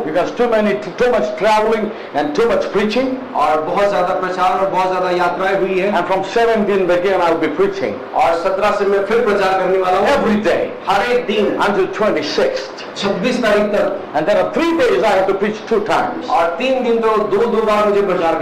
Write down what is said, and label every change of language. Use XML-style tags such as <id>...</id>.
<en>because too much traveling and too much preaching.</en> <hi>और बहुत ज्यादा प्रचार और बहुत ज्यादा यात्राएं हुई है</hi> <en>And from 17 again I will be preaching</en> <hi>और 17 से मैं फिर प्रचार करने वाला हूँ</hi> <en>every day</en> <hi>हर एक दिन</hi> <en>until 26th.</en> <hi>26 तारीख तक</hi> <en>And there are 3 days I have to preach 2 times.</en> <hi>और 3 दिन तो दो बार मुझे प्रचार</hi>